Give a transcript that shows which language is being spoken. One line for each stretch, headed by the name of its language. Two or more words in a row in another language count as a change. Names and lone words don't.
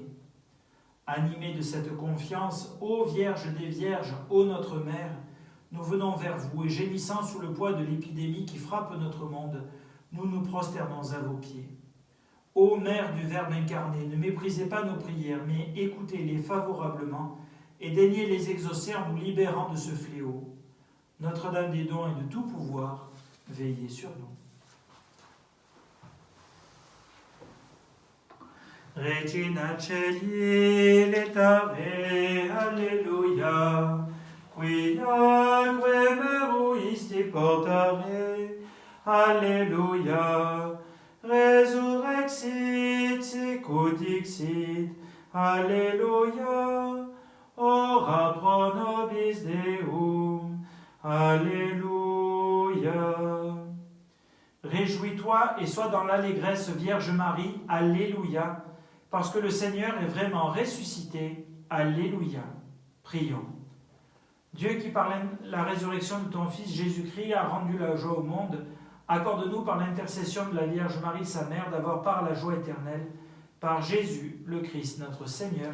French: Animés de cette confiance, ô Vierge des Vierges, ô notre Mère, nous venons vers vous et gémissant sous le poids de l'épidémie qui frappe notre monde, nous nous prosternons à vos pieds. Ô Mère du Verbe incarné, ne méprisez pas nos prières, mais écoutez-les favorablement et daignez les exaucer en nous libérant de ce fléau. Notre-Dame des dons et de tout pouvoir, veillez sur nous.
Latin: Regina Celi letare, Alleluia, quiaque meruisti portare, Alleluia, resurrexit, sicut dixit, Alleluia, ora pro nobis Deum,
French: Alléluia. Réjouis-toi et sois dans l'allégresse, Vierge Marie, Alléluia, parce que le Seigneur est vraiment ressuscité, Alléluia. Prions. Dieu qui par la résurrection de ton Fils Jésus-Christ a rendu la joie au monde, accorde-nous par l'intercession de la Vierge Marie, sa mère, d'avoir part à la joie éternelle, par Jésus le Christ, notre Seigneur.